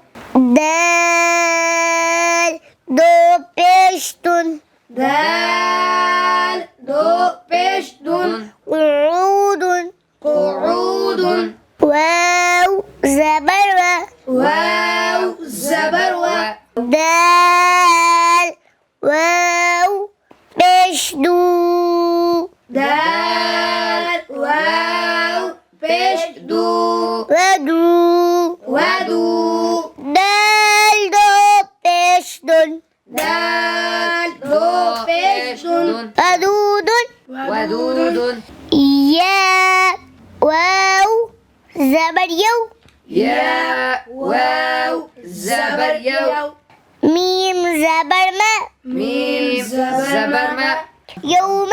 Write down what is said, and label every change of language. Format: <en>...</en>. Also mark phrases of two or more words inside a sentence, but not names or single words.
<ur>دال دو پیشتن دال دو پیشتن قعود قعود واو زبر واو زبر و دال واو پیشدو دال واو پیشدو ودو ودو دال دو پیشدن دال دو پیشتن ودود ودود يا واو زبر يو يا واو زبر يو ميم زبر ما ميم زبر ما يوم</ur>